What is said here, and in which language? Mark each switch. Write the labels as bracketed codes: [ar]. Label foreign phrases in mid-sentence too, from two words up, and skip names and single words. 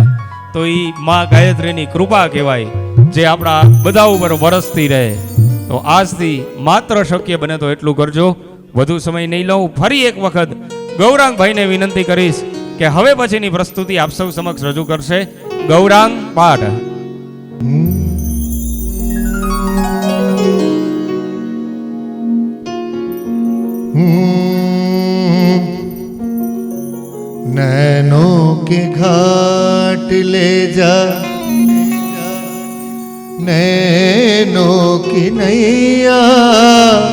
[gu] તો એ માં ગાયત્રીની કૃપા કહેવાય જે આપણા બધા ઉપર વરસતી રહે. તો આજથી માત્ર શક્ય બને તો એટલું કરજો. વધુ સમય નહીં લઉં. ફરી એક વખત ગૌરાંગભાઈને વિનંતી કરીશ કે હવે પછીની પ્રસ્તુતિ આપ સૌ સમક્ષ રજૂ કરશે ગૌરાંગ પાઠ. [hi] नैनों के घाट ले जा, नैनों की नैया,